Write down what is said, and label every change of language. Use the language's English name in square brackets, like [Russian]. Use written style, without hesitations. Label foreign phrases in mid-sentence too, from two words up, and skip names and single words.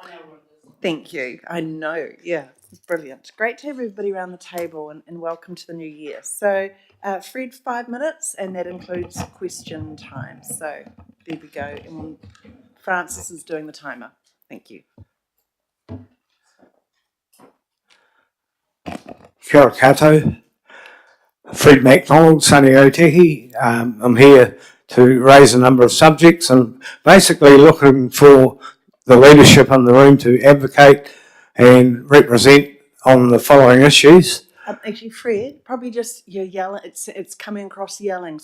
[English] Thank you. I know. Yeah, brilliant. Great to have everybody around the table, and welcome to the new year. So Fred, 5 minutes, and that includes question time. So there we go. And Francis is doing the timer. Thank you. [Māori] Kia ora koutou. [English] Fred MacDonald, Sunny Otehi. I'm here to raise a number of subjects and basically looking for the leadership in the room to advocate and represent on the following issues. Actually, Fred, probably just you're yelling. It's coming across yelling.